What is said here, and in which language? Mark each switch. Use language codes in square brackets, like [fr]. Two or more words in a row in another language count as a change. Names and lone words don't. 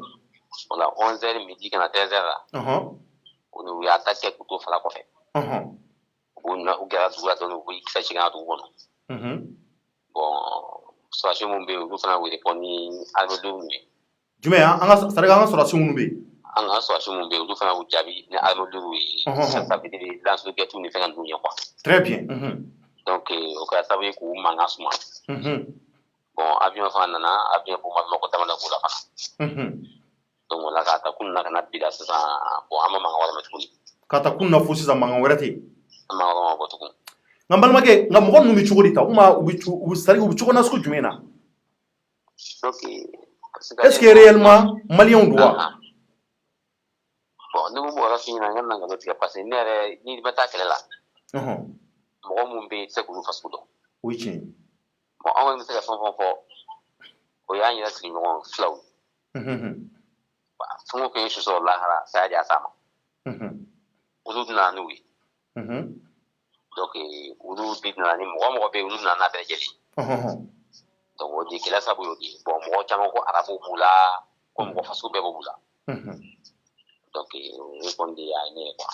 [bm] voilà 11h midi ka na 13h la u y'a attaqué k'u to fala kɔfɛ u gɛrɛ dugu la dɔɔnin u bɛ kisɛ segin ka dugu kɔnɔ bon sɔrɔsi minnu bɛ yen olu fana wele fɔ ni armée ye jumɛn an ka sɔrɔsi minnu bɛ yen an ka sɔrɔsi minnu bɛ yen olu fana y'u jaabi ni armée ye [fr] ça veut dire lance-roquettes [bm] ni fɛn ka ninnu ye quoi [fr] très bien [bm] donc o kɛra sababu ye k'u mankan suma bon avion fana nana avion bɔ mako damana b'o la fana donc o la k'a ta kunun na ka na bi la sisan bon an ma mankan wɛrɛ mɛn tuguni k'a ta kunun na fo sisan mankan wɛrɛ tɛ yen an ma mankan wɛrɛ bɔ tugun nka n balimakɛ nka mɔgɔ ninnu bɛ cogo di ta u bɛ cogo na sugu jumɛn na donc [fr] est-ce que réellement [bm] maliyɛnw don wa bon ne ko mɔgɔ yɛrɛ f'i ɲɛna n ka na nkalon tigɛ [fr] parce que [bm] ne yɛrɛ n'i bɛ taa kɛlɛ la mɔgɔ minnu bɛ yen i tɛ se k'olu fasugu dɔn o ye tiɲɛ ye bon an kɔni bɛ se ka fɛn o fɛn fɔ o y'an yɛrɛ sigiɲɔgɔn filaw ye fɛn o fɛn ye su sɔrɔ lahara saya de y'a s'a ma olu nana n'u ye donc olu de nana ni mɔgɔ mɔgɔ bɛ yen olu nana n'a bɛɛ lajɛlen donc o de kɛlɛ sabu y'o de ye bon mɔgɔ caman ko arabu b'u la ko mɔgɔ fasugu bɛɛ b'u la donc o kɔni de y'a ye ne ye quoi